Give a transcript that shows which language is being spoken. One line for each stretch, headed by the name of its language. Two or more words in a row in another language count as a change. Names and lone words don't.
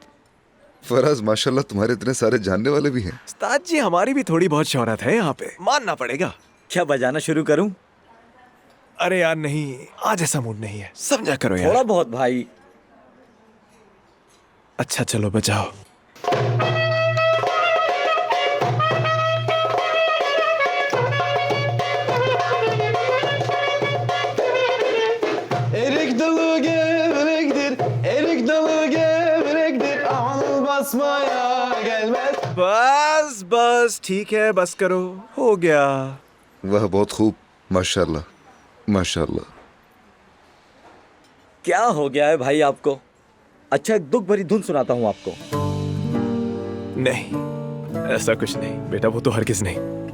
Hindi: फराज, माशाल्लाह तुम्हारे इतने सारे जानने वाले भी हैं। उस्ताद जी, हमारी भी थोड़ी बहुत शोहरत है यहाँ पे, मानना पड़ेगा। क्या बजाना शुरू करूं? अरे यार नहीं, आज ऐसा मूड नहीं है, समझा करो यार। थोड़ा बहुत भाई। अच्छा चलो बजाओ।
Turkish: Erik dalı gevrektir, erik dalı gevrektir, aman basmaya gelmez.
Hindi: बस बस ठीक है, बस करो, हो गया। वाह, बहुत खूब, माशाल्लाह माशाल्लाह। क्या हो गया है भाई आपको? अच्छा, एक दुख भरी धुन सुनाता हूँ आपको। नहीं, ऐसा कुछ नहीं बेटा, वो तो हरगिज नहीं।